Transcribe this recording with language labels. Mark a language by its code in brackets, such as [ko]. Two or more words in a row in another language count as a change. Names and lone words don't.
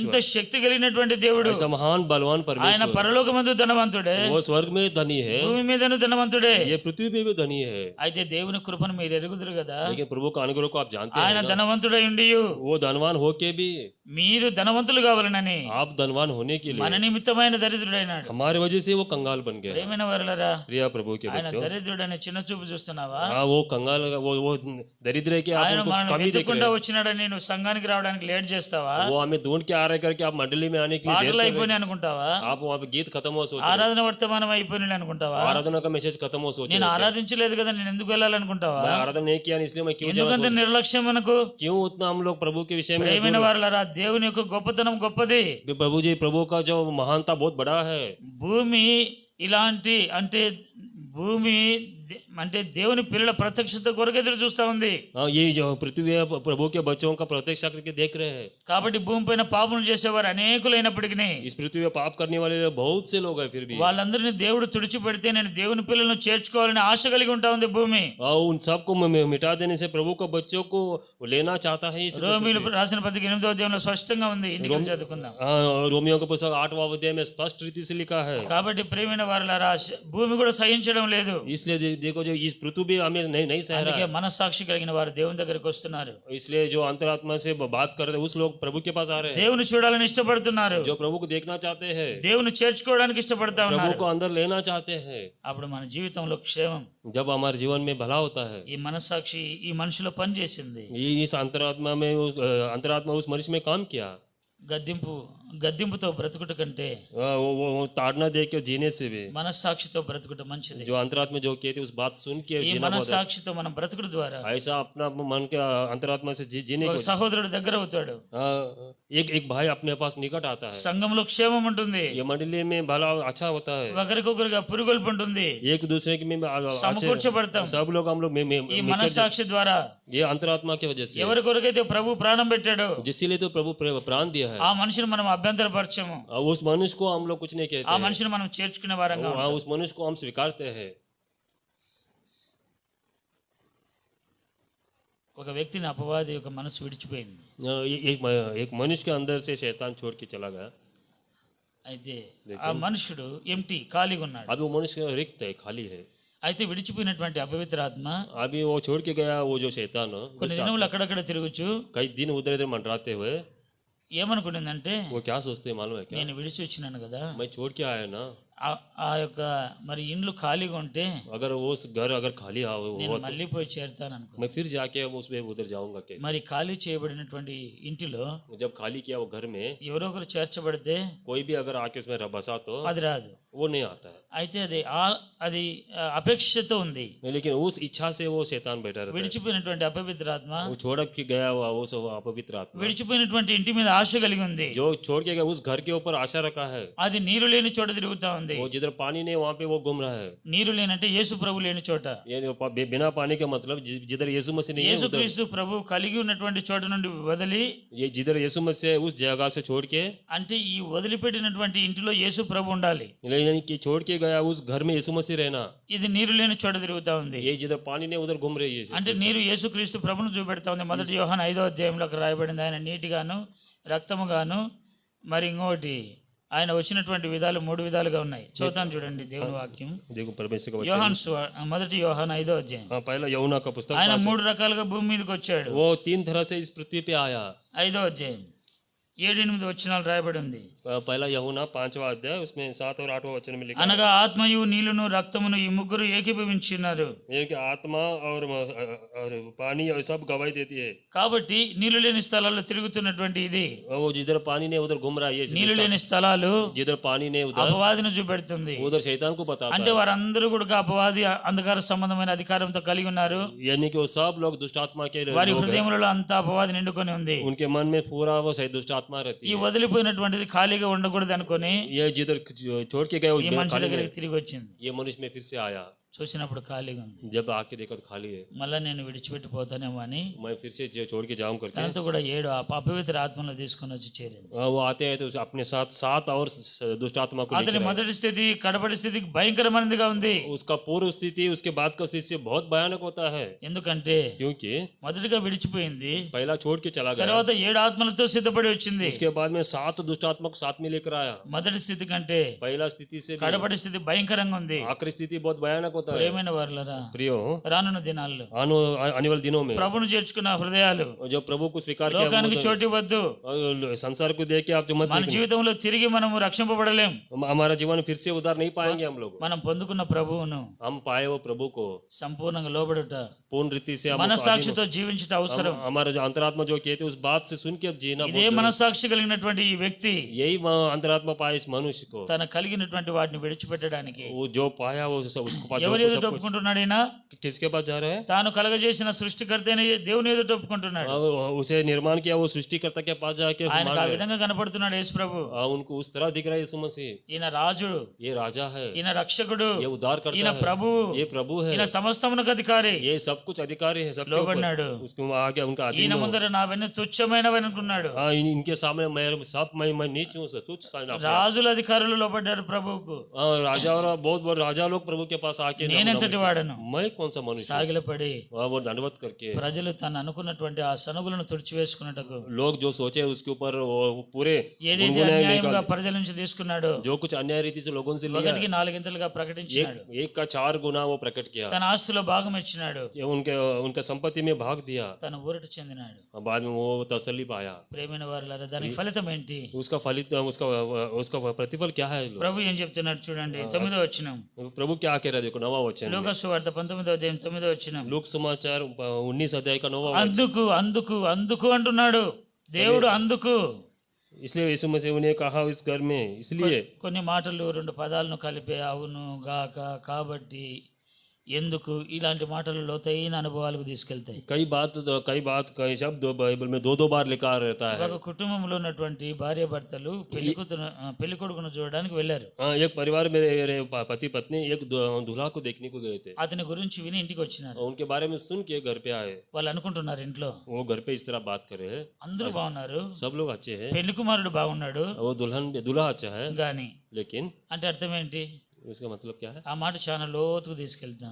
[te] ఇంత శక్తి కలిగినటువంటి దేవుడు. [hi] ऐसा महान बलवान [te] ఆయన [hi] परमेश्वर। [te] పరలోకమందు ధనవంతుడే, [hi] वो स्वर्ग में धनी है, [te] భూమి మీదను ధనవంతుడే. [hi] ये पृथ्वी पे भी धनी है। [te] అయితే దేవుని కృపను మీరు ఎరుగుదురు కదా. [hi] लेकिन प्रभु का अनुग्रह को आप जानते [te] ఆయన [hi] हैं ना? [te] ధనవంతుడై ఉండియు [hi] वो धनवान होके भी [te] మీరు ధనవంతులు కావాలనని [hi] आप धनवान होने के [te] మన [hi] लिए [te] నిమిత్తమైన దరిద్రుడైనాడు. [hi] हमारे वजह से वो कंगाल बन गया। [te] ప్రేమైన వారులారా, [hi] प्रिया प्रभु के [te] ఆయన [hi] बच्चों, [te] దరిద్రుడని చిన్న చూపు చూస్తున్నావా? [hi] हाँ वो कंगाल, वो दरिद्र है कि आप [te] ఆయన [hi] उनको [te] మనల్ని [hi] कमी देख रहे [te] వెతుక్కుంటా [hi] हैं। [te] వచ్చినాడని నువ్వు సంఘానికి రావడానికి లేట్ చేస్తావా? [hi] वो हमें ढूंढ के आ रहे करके आप मंडली में आने के लिए देर [te] పాటలు [hi] कर रहे [te] అయిపోయినాయి అనుకుంటావా? [hi] हैं। आप वहाँ पे गीत खत्म हो सोच रहे [te] ఆరాధన వర్తమానం అయిపోయినాయి అనుకుంటావా? [hi] हैं। आराधना का मैसेज खत्म हो सोच रहे [te] నేను [hi] हैं। [te] ఆరాధించలేదు కదా, నేను ఎందుకు వెళ్ళాలనుకుంటావా? [hi] मैं आराधना नहीं किया इसलिए मैं क्यों जाना [te] ఎందుకంత నిర్లక్ష్యం మనకు? [hi] क्यों उतना हम लोग प्रभु के विषय में [te] ప్రేమైన వారులారా, దేవుని యొక్క గొప్పతనం గొప్పది. [hi] प्रभु जी, प्रभु का जो महानता बहुत बड़ा है। [te] భూమి ఇలాంటి అంటే భూమి అంటే దేవుని పిల్లల ప్రత్యక్షత కొరకు ఎదురు చూస్తా ఉంది. [hi] हाँ, ये जो पृथ्वी है प्रभु के बच्चों का प्रत्यक्ष करके देख रहे हैं। [te] కాబట్టి భూమి పైన పాపం చేసేవారు అనేకులైనప్పటికీ [hi] इस पृथ्वी में पाप करने वाले बहुत से लोग हैं, फिर भी [te] వాళ్ళందరినీ దేవుడు తుడిచిపెడితే నేను దేవుని పిల్లలను చేర్చుకోవాలని ఆశ కలిగి ఉంటా ఉంది భూమి. [hi] उन सबको मिटा देने से प्रभु के बच्चों को लेना चाहता है। इस [te] రోమీయులు రాసిన పత్రిక 8వ అధ్యాయంలో స్పష్టంగా ఉంది, ఇంటికి చదువుకుందాం. [hi] हाँ, रोमियो का पुस्तक 8वां अध्याय में स्पष्ट रीति से लिखा है। [te] కాబట్టి ప్రియమైన వారులారా, భూమి కూడా సహించడం లేదు. [hi] इसलिए देखो, जो इस पृथ्वी भी हमें नहीं सह रहा [te] అందుకే [hi] है। [te] మనస్సాక్షి కలిగిన వారు దేవుని దగ్గరికి వస్తున్నారు. [hi] इसलिए जो अंतरात्मा से बात कर रहे हैं उस लोग प्रभु के पास आ रहे हैं। [te] దేవుని చూడాలని ఇష్టపడుతున్నారు, [hi] जो प्रभु को देखना चाहते हैं, [te] దేవుని చేర్చుకోవడానికి ఇష్టపడతా [hi] प्रभु [te] ఉన్నారు. [hi] को अंदर लेना चाहते हैं। [te] అప్పుడు మన జీవితంలో క్షేమం. [hi] जब हमारे जीवन में भला होता है, [te] ఈ మనస్సాక్షి ఈ మనిషిలో పనిచేసింది. [hi] इस अंतरात्मा उस मनुष्य में काम किया। [te] గద్దింపుతో బ్రతుకుట కంటే [hi] वो ताड़ना दे के जीने से भी [te] మనస్సాక్షితో బ్రతుకుట మంచిది. [hi] जो अंतरात्मा जो कहती है उस बात सुन के [te] ఈ [hi] जीना बहुत [te] మనస్సాక్షితో మనం బ్రతుకుట ద్వారా [hi] अच्छा। ऐसा अपना मन के अंतरात्मा से जीने [te] ఒక [hi] को [te] సహోదరుడు దగ్గర అవుతాడు, [hi] एक भाई अपने पास निकट आता है। [te] సంఘంలో క్షేమం ఉంటుంది, [hi] ये मंडली में भला अच्छा होता है। [te] ఒకరికొకరుగా పురుగొల్పు ఉంటుంది, [hi] एक दूसरे के में [te] సమకూర్చబడతాం. [hi] सब लोग हम लोग [te] ఈ మనస్సాక్షి ద్వారా [hi] ये अंतरात्मा की वजह से, [te] ఎవరి కొరకైతే ప్రభు ప్రాణం పెట్టాడో [hi] जिसलिए तो प्रभु प्राण दिया है, [te] ఆ మనిషిని మనం అభ్యంతరపరచము, [hi] उस मनुष्य को हम लोग कुछ नहीं [te] ఆ [hi] कहते हैं। [te] మనిషిని మనం చేర్చుకునే వారంగా ఉంటాం. [hi] उस मनुष्य को हम स्वीकारते हैं। [te] ఒక వ్యక్తిని అపవాది యొక్క మనసు విడిచిపోయింది. [hi] एक मनुष्य के अंदर से शैतान छोड़ के चला गया। [te] అయితే ఆ మనుషుడు ఎంటీ ఖాళీగా ఉన్నాడు. [hi] अभी वो मनुष्य रिक्त है, खाली है। [te] అయితే విడిచిపోయినటువంటి అపవిత్ర ఆత్మ [hi] अभी वो छोड़ के गया, वो जो शैतान [te] కొన్ని దినములు అక్కడక్కడ తిరుగుచు [hi] कई दिन उधर इधर मंडराते हुए [te] ఏమనుకునిందంటే, [hi] वो क्या सोचते हैं मालूम है क्या? [te] నేను విడిచి వచ్చినాను కదా, [hi] मैं छोड़ के आया ना, [te] ఆ యొక్క మరి ఇండ్లు ఖాళీగా ఉంటే [hi] अगर वो घर अगर खाली [te] నేను మళ్ళీ పోయి చేరుతాను అనుకో. [hi] मैं फिर जाके उसमें उधर जाऊंगा के। [te] మరి ఖాళీ చేయబడినటువంటి ఇంటిలో [hi] जब खाली किया वो घर में [te] ఎవరో ఒకరు చేర్చబడితే [hi] कोई भी अगर आके उसमें बसा तो [te] అది రాదు. [hi] वो नहीं आता है। [te] అయితే అది అపేక్షతో ఉంది. [hi] लेकिन उस इच्छा से वो शैतान बैठा रहता है। [te] విడిచిపోయినటువంటి అపవిత్ర ఆత్మ, [hi] वो छोड़ के गया हुआ वो सब अपवित्र आत्मा, [te] విడిచిపోయినటువంటి ఇంటి మీద ఆశ కలిగి ఉంది. [hi] जो छोड़ के गया उस घर के ऊपर आशा रखा है। [te] అది నీరు లేని చోట తిరుగుతా ఉంది. [hi] वो जिधर पानी नहीं वहाँ पे वो घूम रहा है। [te] నీరు లేనంటే యేసు ప్రభు లేని చోట. [hi] ये बिना पानी का मतलब जिधर यीशु मसीह नहीं है, [te] యేసు క్రీస్తు ప్రభు కలిగి ఉన్నటువంటి చోట నుండి వదిలి, [hi] ये जिधर यीशु मसीह है उस जगह से छोड़ के, [te] అంటే ఈ వదిలిపెట్టినటువంటి ఇంటిలో యేసు ప్రభు ఉండాలి. [hi] यानी कि छोड़ के गया उस घर में यीशु मसीह रहना। [te] ఇది నీరు లేని చోట తిరుగుతా ఉంది. [hi] ये जिधर पानी नहीं उधर घूम रही है। [te] అంటే నీరు యేసు క్రీస్తు ప్రభును చూపెడతా ఉంది. మొదటి యోహాను 5వ అధ్యాయంలో రాయబడింది, ఆయన నీటిగాను రక్తముగాను మరి ఇంకోటి ఆయన వచ్చినటువంటి విధాలు 3 విధాలుగా ఉన్నాయి. చూద్దాం చూడండి దేవుని వాక్యం. [hi] देखो परमेश्वर का [te] యోహాను మొదటి యోహాను 5వ అధ్యాయం. [hi] पहला यूहन्ना का पुस्तक, [te] ఆయన 3 రకాలుగా భూమి మీదకి వచ్చాడు. [hi] वो 3 तरह से इस पृथ्वी पे आया। [te] 5వ అధ్యాయం 7-8 వచనాలు రాయబడి ఉంది. [hi] पहला यूहन्ना 5वां अध्याय उसमें 7 और 8वां वचन में लिखा है [te] అనగా ఆత్మయు నీళ్లును రక్తమును ఈ ముగ్గురు ఏకీభవించున్నారు. [hi] ये कि आत्मा और पानी और सब गवाही देती है। [te] కాబట్టి నీళ్లు లేని స్థలాల్లో తిరుగుతున్నటువంటి ఇది [hi] और वो जिधर पानी नहीं उधर घूम रहा है, ये [te] నీళ్లు లేని స్థలాలు [hi] जिधर पानी नहीं उधर [te] అపవాదిని చూపెడుతుంది. [hi] उधर शैतान को बताता [te] అంటే [hi] है, [te] వారందరూ కూడా అపవాది అంధకార సంబంధమైన అధికారంతో కలిగి ఉన్నారు. [hi] यानी कि वो सब लोग दुष्ट आत्मा के [te] వారి [hi] लोग हैं। [te] హృదయములలో అంతా అపవాది నిండుకొని ఉంది. [hi] उनके मन में पूरा वो सही दुष्ट आत्मा रहती [te] ఈ [hi] है। [te] వదిలిపోయినటువంటిది ఖాళీగా ఉండకూడదు అనుకొని [hi] ये जिधर छोड़ के गए [te] ఈ మనిషి దగ్గరికి తిరిగి వచ్చింది. [hi] ये मनुष्य में फिर से आया, [te] చూసినప్పుడు ఖాళీగా ఉంది. [hi] जब आके देखा तो खाली है, [te] మళ్ళా నేను విడిచిపెట్టిపోతానేమో అని [hi] मैं फिर से छोड़ के जाऊं करके [te] తనతో కూడా 7 అపవిత్ర ఆత్మలు తీసుకొని వచ్చి చేరింది. [hi] वो आते हैं तो अपने साथ 7 और दुष्ट आत्मा को [te] అతని [hi] लेकर आए। [te] మొదటి స్థితి కడపడి స్థితి భయంకరమైనదిగా ఉంది. [hi] उसका पूर्व स्थिति उसके बाद का स्थिति से बहुत भयानक होता है, [te] ఎందుకంటే [hi] क्योंकि [te] మొదటిగా విడిచిపోయింది, [hi] पहला छोड़ के चला गया, [te] తర్వాత 7 ఆత్మలతో సిద్ధపడి వచ్చింది. [hi] उसके बाद में 7 दुष्ट आत्मा को साथ में लेकर आया। [te] మొదటి స్థితి కంటే [hi] पहला स्थिति से भी [te] కడపడి స్థితి భయంకరంగా ఉంది. [hi] आखिरी स्थिति बहुत भयानक होता है। [te] ప్రియమైన వారలారా, [hi] प्रियो, [te] రానున్న దినాల్లో [hi] आने वाले दिनों में [te] ప్రభును చేర్చుకున్న హృదయాలు [hi] जो प्रभु को स्वीकार किया [te] లోకానికి చోటు ఇవ్వద్దు. [hi] और संसार को देख के आप जो मत [te] మన [hi] देखना। [te] జీవితంలో తిరిగి మనము రక్షింపబడలేం. [hi] हमारा जीवन फिर से उधार नहीं पाएंगे हम लोग। [te] మనం పొందుకున్న ప్రభువును [hi] हम पाए वो प्रभु को [te] సంపూర్ణంగా లోబడుట, [hi] पूर्ण रीति से हम [te] మనస్సాక్షితో జీవించట అవసరం. [hi] हमारा जो अंतरात्मा जो कहते उस बात से सुन के अब जीना [te] ఇదే మనస్సాక్షి కలిగినటువంటి ఈ వ్యక్తి [hi] यही अंतरात्मा पाए इस मनुष्य को, [te] తన కలిగినటువంటి వాటిని విడిచిపెట్టడానికి [hi] वो जो पाया वो उसको पास [te] ఎవరి ఎదుట ఒప్పుకుంటున్నాడు? ఈయన [hi] किसके पास जा रहा है? [te] తాను కలగజేసిన సృష్టికర్త అయిన దేవుని ఎదుట ఒప్పుకుంటున్నాడు. [hi] उसे निर्माण किया वो सृष्टिकर्ता के पास जाके [te] ఆయనకు ఆ విధంగా కనపడుతున్నాడు యేసు ప్రభు. [hi] उनको उस तरह दिख रहा है यीशु मसीह। [te] ఈయన రాజు, [hi] ये राजा है, [te] ఈయన రక్షకుడు, [hi] ये उद्धार [te] ఈయన [hi] करता है, [te] ప్రభు, [hi] ये प्रभु है, [te] ఈయన సమస్తమునకు అధికారి. [hi] ये सब कुछ अधिकारी है, सबके [te] లోబడినాడు. [hi] ऊपर उसको आगे उनका [te] ఈయన [hi] अधीन हो। [te] ముందర నావన్నీ తుచ్చమైనవి అనుకున్నాడు. [hi] हाँ, इनके सामने मैं नीच हूँ, तुच्छ समझा। [te] రాజుల అధికారులు లోబడ్డారు ప్రభువుకు. [hi] राजा और बहुत बड़े राजा लोग प्रभु के पास आके [te] నేనెంతటి వాడను [hi] मैं कौन सा मनुष्य, [te] సాగిలపడి [hi] वो दंडवत करके [te] ప్రజలు తను అనుకున్నటువంటి ఆ సనుగులను తుడిచివేసుకున్నట్టుకు [hi] लोग जो सोचे उसके ऊपर वो पूरे [te] ఏదైతే అన్యాయంగా ప్రజల నుంచి తీసుకున్నాడు [hi] जो कुछ अन्याय रीति से लोगों से लिया, [te] ఒకటికి 4 గింతలుగా ప్రకటించాడు. [hi] एक का 4 गुना वो प्रकट किया, [te] తన ఆస్తులో భాగం ఇచ్చినాడు. [hi] ये उनके संपत्ति में भाग दिया, [te] తను ఊరట చెందినాడు. [hi] बाद में वो तसल्ली पाया। [te] ప్రేమైన వారలారా, దానికి ఫలితం ఏంటి? [hi] उसका फलित उसका प्रतिफल क्या है? [te] ప్రభు ఏం చెప్తున్నాడు చూడండి, 9వ వచనం. [hi] प्रभु क्या कह रहा है? देखो 9वां वचन, [te] లూకా సువార్త 19వ అధ్యాయం 9వ వచనం. [hi] लूक समाचार 19 अध्याय का 9वां वचन। [te] అందుకు అందుకు అందుకు అంటున్నాడు దేవుడు. అందుకు [hi] इसलिए यीशु मसीह ने कहा इस घर में, इसलिए [te] కొన్ని మాటలు 2 పదాలను కలిపే అవును, గాక, కాబట్టి, ఎందుకు ఇలాంటి మాటలు లోతైన అనుభవాలకు తీసుకెళ్తాయి. [hi] कई शब्द बाइबल में दो बार लिखा रहता है। [te] ఒక కుటుంబంలో ఉన్నటువంటి భార్య భర్తలు పెళ్లి కొడుకును చూడడానికి వెళ్ళారు. [hi] एक परिवार में पति पत्नी एक दूल्हा को देखने को गए थे। [te] అతని గురించి విని ఇంటికి వచ్చినారు. [hi] उनके बारे में सुन के घर पे आए। [te] వాళ్ళు అనుకుంటున్నారు ఇంట్లో [hi] वो घर पे इस तरह बात करे, [te] అందరూ బాగున్నారు, [hi] सब लोग अच्छे हैं, [te] పెళ్లి కుమారుడు బాగున్నాడు, [hi] वो दूल्हा अच्छा है, [te] గాని [hi] लेकिन [te] అంటే అర్థం ఏంటి? [hi] उसका मतलब क्या है? [te] ఆ మాట చాలా లోతుకు తీసుకెళ్తాం.